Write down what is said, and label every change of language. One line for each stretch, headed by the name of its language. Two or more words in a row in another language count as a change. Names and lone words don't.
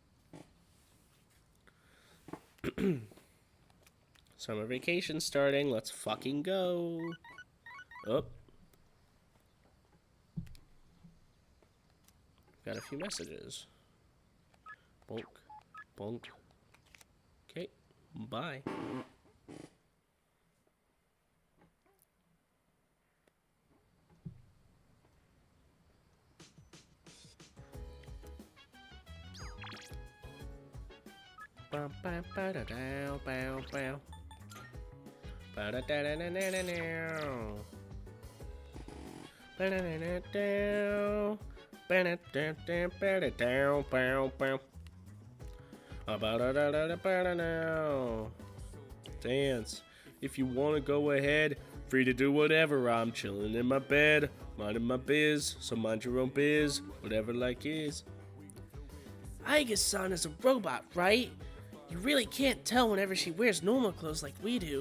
English: Summer vacation starting. Let's fucking go. Oh. Got a few messages. Bonk. Bonk. Okay. Bye. Bow bow bow da dow bow bow. Bow da da da da da da now. Ba da da da dow. Ba da da da ba da dow bow bow. Ba da da da da ba da now. Dance. If you wanna go ahead, free to do whatever. I'm chilling in my bed, minding my biz. So mind your own biz, whatever like is. Aiga-san is a robot, right? You really can't tell whenever she wears normal clothes like we do.